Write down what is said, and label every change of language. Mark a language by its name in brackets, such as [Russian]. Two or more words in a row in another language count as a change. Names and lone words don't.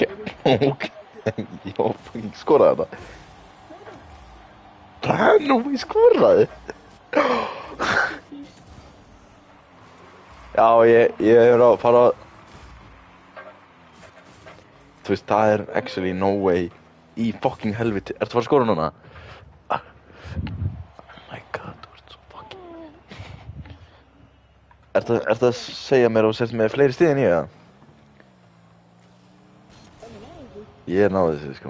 [Icelandic] Ég var fucking skoraði þetta. Nú, ég skoraði. Já, ég er að fara. Þú veist, það er [English] actually no way. [Icelandic] Í fucking helviti. Ertu að fara að skora núna? [English] Oh my god, [Icelandic] þú ert svo fucking. Ertu að segja mér og sért með fleiri stig en ég, eða? Ég náði þessu, sko.